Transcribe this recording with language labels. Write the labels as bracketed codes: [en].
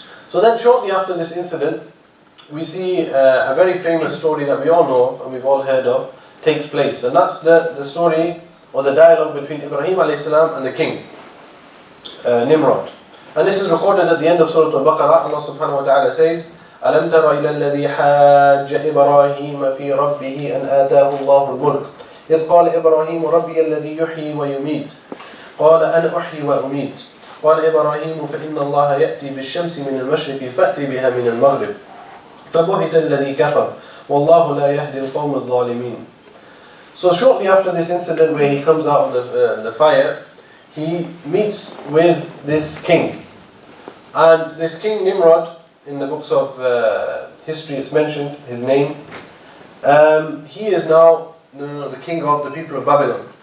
[en] So then shortly after this incident, we see a very famous story that we all know of and we've all heard of takes place. And that's the story or the dialogue between Ibrahim alayhi salam and the king, Nimrod. And this is recorded at the end of Surah Al-Baqarah. [ar] Allah subhanahu wa ta'ala [en] says, [ar] أَلَمْ تَرَ إِلَى الَّذِي حَاجَّ إِبْرَاهِيمَ فِي رَبِّهِ أَنْ آتَاهُ اللَّهُ الْمُلْكَ إِذْ قَالَ إِبْرَاهِيمُ رَبِّيَ الَّذِي يُحْيِي وَيُمِيتُ قَالَ أَنَا أُحْيِي وَأُمِيتُ قال إبراهيم فإن الله يأتي بالشمس من المشرق فأتي بها من المغرب فبهت الذي كفر والله لا يهدي القوم الظالمين. [en] So shortly after this incident where he comes out of the fire, he meets with this king. And this king Nimrod, in the books of history it's mentioned, his name, he is now the king of the people of Babylon.